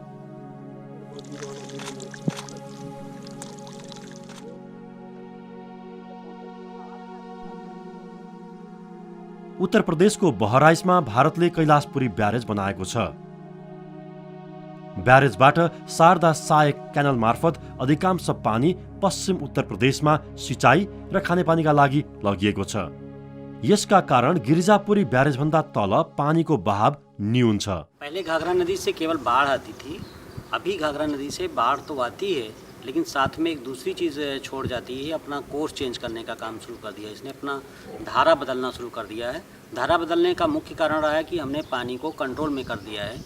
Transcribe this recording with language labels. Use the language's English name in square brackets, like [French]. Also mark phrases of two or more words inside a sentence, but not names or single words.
[Nepali] उत्तर प्रदेशको बहराइचमा भारतले कैलाशपुरी ब्यारेज बनाएको छ। ब्यारेजबाट शारदा सहायक क्यानल मार्फत अधिकांश पानी पश्चिम उत्तर प्रदेशमा सिंचाई र खानेपानीका लागि लगिएको छ। यसका कारण गिरिजापुरी ब्यारेजभन्दा तल पानीको बहाव न्यून छ। [Hindi] पहले घाघरा नदी से केवल बाढ़ आती थी, अभी घाघरा नदी से बाढ़ तो आती है, लेकिन साथ में एक दूसरी चीज़ छोड़ जाती है। अपना [English] course change [Hindi] करने का काम शुरू कर दिया है इसने, अपना धारा बदलना शुरू कर दिया है। धारा बदलने का मुख्य कारण रहा है कि हमने पानी को कंट्रोल में कर दिया है।